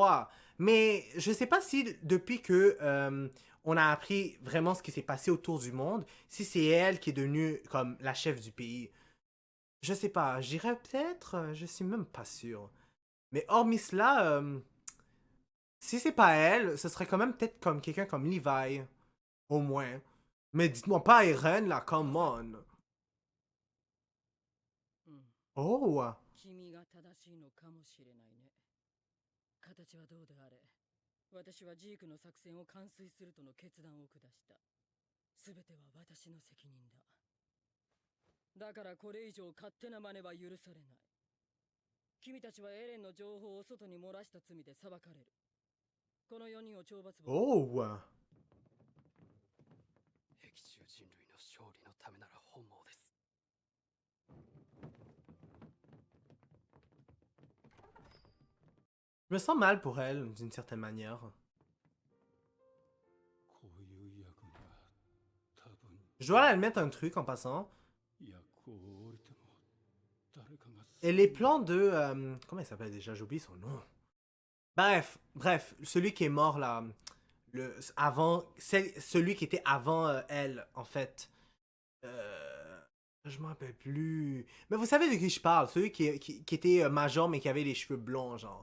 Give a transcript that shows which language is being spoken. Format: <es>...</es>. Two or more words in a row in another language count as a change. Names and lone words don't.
<fr>Mais je sais pas si depuis que on a appris vraiment ce qui s'est passé autour du monde, si c'est elle qui est devenue comme la chef du pays. Je sais pas, j'irais peut-être, je suis même pas sûr. Mais hormis cela, si c'est pas elle, ce serait quand même peut-être comme quelqu'un comme Levi, au moins. Mais dites-moi pas Eren là,</fr> <en>come on.</en> <ja>うん、 Oh! 君が正しいのかもしれないね。形はどうであれ、私はジークの作戦を完遂するとの決断を下した。すべては私の責任だ。だからこれ以上勝手な真似は許されない。君たちはエレンの情報を外に漏らした罪で裁かれる。この4人を懲罰房。 Oh! 壁中人類の勝利のためなら本望です。</ja> <fr>Je me sens mal pour elle, d'une certaine manière.</fr> <ja>こういう役が多分</ja> <fr>Je dois admettre un truc en passant.</fr> <ja>役を降りても誰かが</ja> <fr>Et les plans de... comment il s'appelle déjà? J'ai oublié son nom. Bref, celui qui est mort là. Celui qui était avant elle, en fait. Je m'en rappelle plus. Mais vous savez de qui je parle. Celui qui était major mais qui avait les cheveux blonds, genre.</fr>